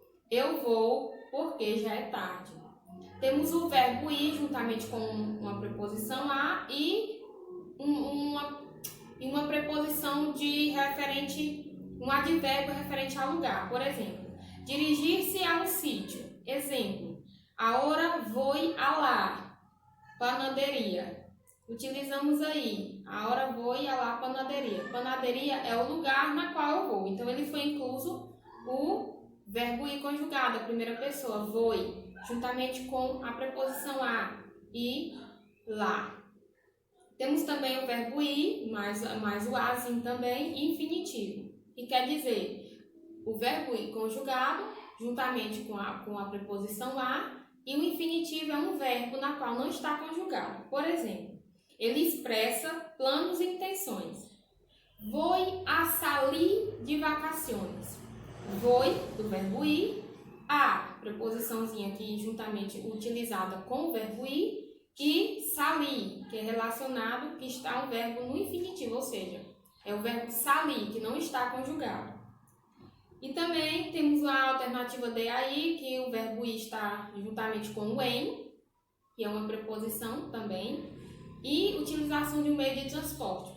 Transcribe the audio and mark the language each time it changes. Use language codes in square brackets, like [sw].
[pt] Eu vou porque já é tarde. Temos o verbo ir juntamente com uma preposição a e uma preposição de referente, um advérbio referente ao lugar. Por exemplo, dirigir-se a um sítio. [es] Exemplo: ahora voy a la panaderia. [pt] Utilizamos aí, [es] ahora voy a la panaderia. [pt] Panaderia é o lugar na qual eu vou. Então, ele foi incluso o verbo ir conjugado, a primeira pessoa, voy, juntamente com a preposição a e lá. Temos também o verbo ir, mais o azinho também, infinitivo. E quer dizer, o verbo ir conjugado, juntamente com a preposição a, e o infinitivo é um verbo na qual não está conjugado. Por exemplo, ele expressa planos e intenções. [es] Voy a salir de vacaciones. [pt] Voy, do verbo ir, a, preposiçãozinha aqui juntamente utilizada com o verbo ir, e salir, que é relacionado, que está um verbo no infinitivo, ou seja, é o verbo salir, que não está conjugado. E também temos a alternativa de aí, que o verbo ir está juntamente com o em, que é uma preposição também, e utilização de um meio de transporte.